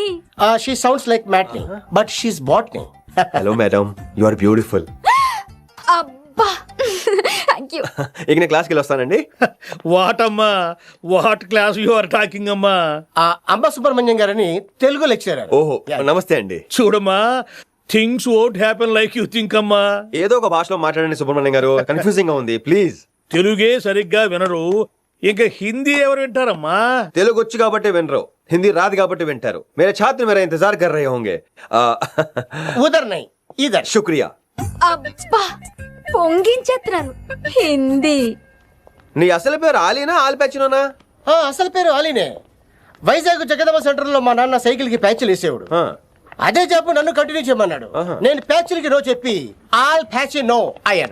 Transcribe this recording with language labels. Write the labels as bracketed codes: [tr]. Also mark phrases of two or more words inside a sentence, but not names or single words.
[en] She sounds like matinee but she's botany. Hello madam, you are beautiful. అబ్బా thank you. [te] ఇక నేను క్లాస్కి వెళ్ళి వస్తానండి. [en] వాట్ అమ్మా, what class you are talking అమ్మా? [te] అంబ సుబ్రహ్మణ్యం గారని తెలుగు లెక్చరర్. ఓహో నమస్తే అండి. చూడమ్మా, [en] things won't happen like you think అమ్మా. [te] ఏదో ఒక భాషలో మాట్లాడండి సుబ్రహ్మణ్యం గారు, కన్ఫ్యూజింగ్ గా ఉంది ప్లీజ్. తెలుగే సరిగ్గా వినరు, ఇంకా హిందీ ఎవరు వింటారమ్మా? తెలుగు వచ్చు కాబట్టి వినరు, హిందీ రాదు కాబట్టి వింటారు. [hi] मेरे छात्र मेरा इंतजार कर रहे होंगे. उधर नहीं इधर. శుక్రియా. [te] అబ్బా పొంగించేస్తున్నారు. హిందీ. నీ అసలు పేరు ఆలీనా ఆల్పచ్చినోనా? అసలు పేరు ఆలీనే. వైజాగ్ జగదమ్మ సెంటర్ లో మా నాన్న సైకిల్ కి ప్యాచ్లు వేసేవాడు. అదే చెప్పు నన్ను కంటిన్యూ చేయమన్నాడు. నేను ప్యాచ్లకి నో చెప్పి [en] all patch no [te] అయ్యాను.